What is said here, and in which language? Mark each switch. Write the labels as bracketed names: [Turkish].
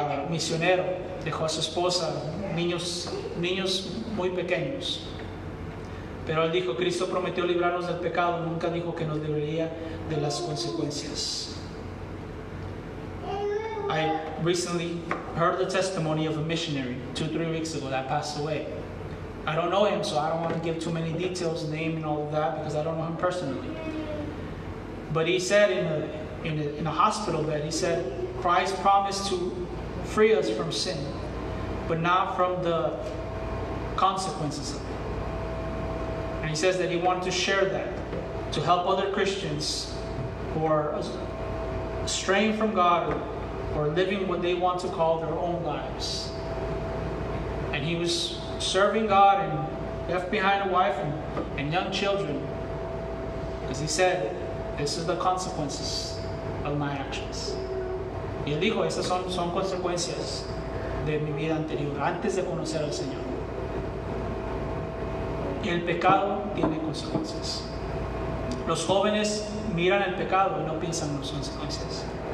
[Spanish] Misionero, dejó a su esposa, niños muy pequeños. Pero él dijo, Cristo prometió librarnos del pecado, nunca dijo que nos libraría de las consecuencias. [English] I recently heard the testimony of a missionary 2-3 weeks ago that passed away. I don't know him, so I don't want to give too many details, name and all of that, because I don't know him personally. But he said in a hospital bed, he said, Christ promised to free us from sin, but not from the consequences of it. And he says that he wanted to share that, to help other Christians who are straying from God or living what they want to call their own lives. And he was serving God and left behind a wife and young children, because he said, this is the consequences of my actions. [Spanish] Y él dijo, esas son consecuencias de mi vida anterior, antes de conocer al Señor. El pecado tiene consecuencias. Los jóvenes miran el pecado y no piensan en las consecuencias.